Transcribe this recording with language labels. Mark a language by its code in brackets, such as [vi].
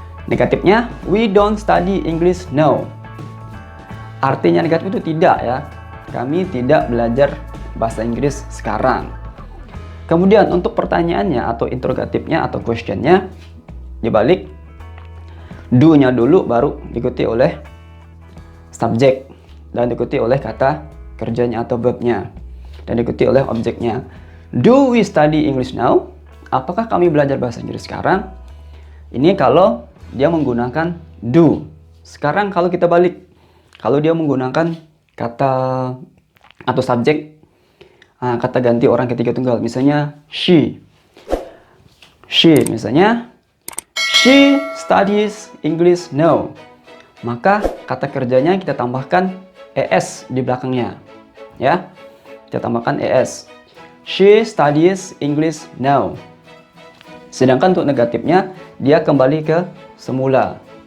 [id] Negatifnya, [en] we don't study English now. [id] Artinya negatif itu tidak ya. Kami tidak belajar bahasa Inggris sekarang. Kemudian untuk pertanyaannya atau interrogatifnya atau questionnya dibalik, do-nya dulu baru diikuti oleh subjek dan diikuti oleh kata kerjanya atau verbnya dan diikuti oleh objeknya. [en] Do we study English now? [id] Apakah kami belajar bahasa Inggris sekarang? Ini kalau dia menggunakan do. Sekarang kalau kita balik, kalau dia menggunakan kata atau subjek kata ganti orang ketiga tunggal, misalnya she misalnya [en] she studies English now, [id] maka kata kerjanya kita tambahkan es di belakangnya ya, kita tambahkan es. [en] She studies English now. [id] Sedangkan untuk negatifnya dia kembali ke semula.